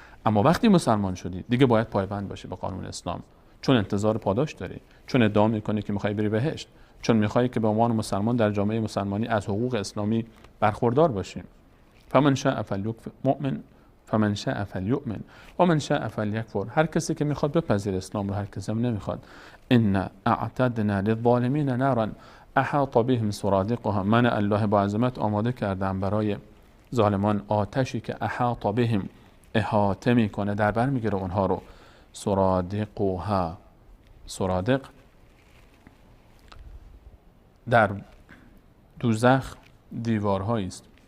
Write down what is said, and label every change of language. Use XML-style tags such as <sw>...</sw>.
<fa>اما وقتی مسلمان شدی دیگه باید پایبند باشی به قانون اسلام، چون انتظار پاداش داری، چون ادعا میکنی که میخوای بری بهشت، چون میخوای که به عنوان مسلمان در جامعه مسلمانی از حقوق اسلامی برخوردار باشیم.</fa> <ar>فمن شاء فلیؤمن فمن شاء فلیؤمن و من شاء فلیکفر.</ar> <fa>هر کسی که میخواد بپذیر اسلام رو، هر کسی هم نمیخواد.</fa> <ar>ان اعتدنا للظالمین نارا احاط بهم سرادقها.</ar> <fa>من الله با عظمت آماده کردم برای ظالمان آتشی که</fa> <ar>احاط بهم،</ar> <fa>احاطه میکنه، در بر میگیره اونها رو. سرادقها، سرادق در دوزخ دیوارهایی است.</fa>